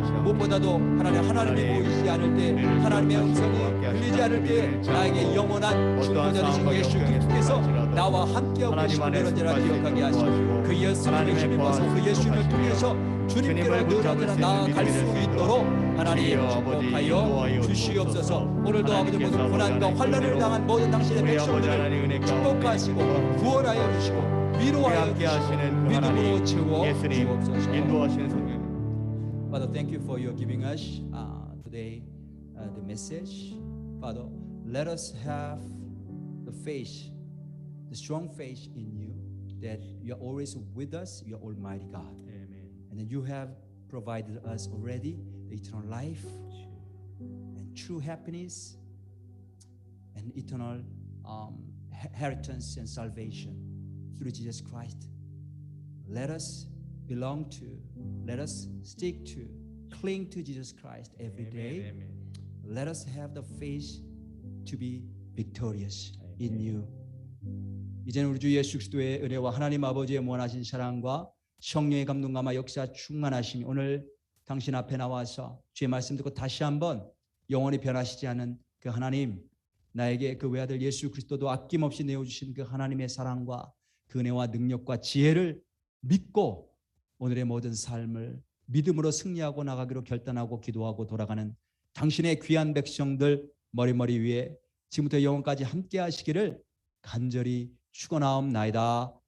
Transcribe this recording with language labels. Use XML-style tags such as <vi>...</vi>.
<ko>무엇보다도 하나님이 보이지 않을 때 하나님의 음성이 들리지 않을 때 나에게 영원한 중보자 되신 예수 그리스도께서 나와 함께하고 계심을 늘 언제나 기억하게 하시고 그 예수님을 힘입어서 그 예수님을 통해서 주님께로 늘 언제나 나아갈 수 있도록 하나님 축복하여 주시옵소서. 오늘도 아버지 모든 고난과 환난을 당한 모든 당신의 백성들을 축복하시고 구원하여 주시고 위로하여 주시고 믿음으로 채워 주옵소서. 인도하시는 성령.</ko> <en>Father, thank you for your giving us today the message. Father, let us have the faith, the strong faith in you that you are always with us, you are Almighty God.</en> <ko>아멘.</ko> <en>And then you have provided us already the eternal life and true happiness and eternal inheritance and salvation through Jesus Christ. Let us belong to, let us stick to, cling to Jesus Christ every day.</en> <ko>아멘.</ko> <en>Let us have the faith to be victorious in you.</en> <ko>이제는 우리 주 예수 그리스도의 은혜와 하나님 아버지의 무한하신 사랑과 성령의 감동감화 역사 충만하심이 오늘 당신 앞에 나와서 주의 말씀 듣고 다시 한번 영원히 변하시지 않은 그 하나님, 나에게 그 외아들 예수 그리스도도 아낌없이 내어주신 그 하나님의 사랑과 그 은혜와 능력과 지혜를 믿고 오늘의 모든 삶을 믿음으로 승리하고 나가기로 결단하고 기도하고 돌아가는 당신의 귀한 백성들 머리머리 위에 지금부터 영원까지 함께 하시기를 간절히 축원하옵나이다.</ko>